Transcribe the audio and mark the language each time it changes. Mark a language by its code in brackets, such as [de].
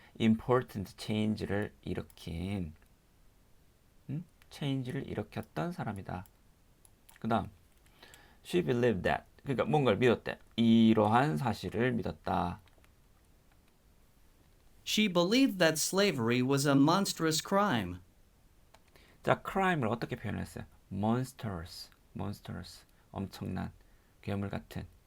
[en] important change [ko] 를 일으킨 change를 일으켰던 사람이다. 그 다음 [en] she believed that [ko] 그러니까 뭔가를 믿었대. 이러한 사실을 믿었다. [en] She believed that slavery was a monstrous crime. [ko] 자, crime을 어떻게 표현했어요? monstrous, 엄청난, 괴물 같은.